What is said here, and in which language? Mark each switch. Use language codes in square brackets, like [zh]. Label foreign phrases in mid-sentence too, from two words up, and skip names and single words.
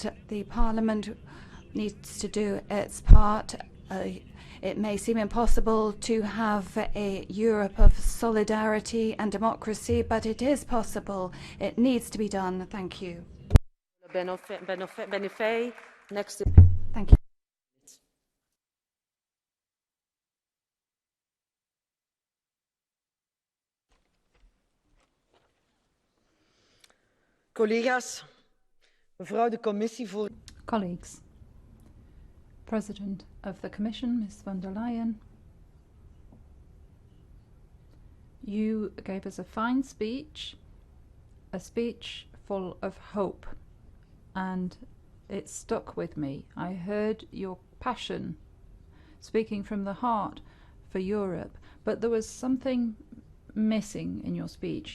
[en] The Parliament needs to do its part. It may seem impossible to have a Europe of solidarity and democracy, but it is possible. It needs to be done. Thank you. Benifei, next. Thank you. [nl] Collega's, mevrouw de commissievoorzitter. [en] Colleagues, President of the Commission, Ms. von der Leyen, you gave us a fine speech, a speech full of hope, and it stuck with me. I heard your passion, speaking from the heart for Europe, but there was something missing in your speech.